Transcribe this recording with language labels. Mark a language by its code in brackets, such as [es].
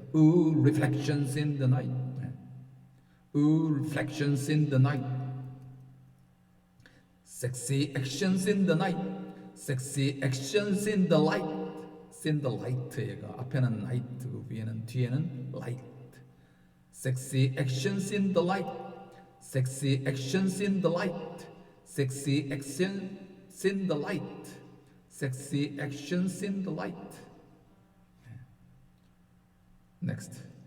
[en] Ooh, reflections in the night. Ooh, reflections in the night. Sexy actions in the night. Sexy actions in the light. In the light. [ko] 얘가 앞에는 night, 위에는 뒤에는 light. [en] Sexy actions in the light. Sexy actions in the light. Sexy actions in the light. Sexy actions in the light. Next.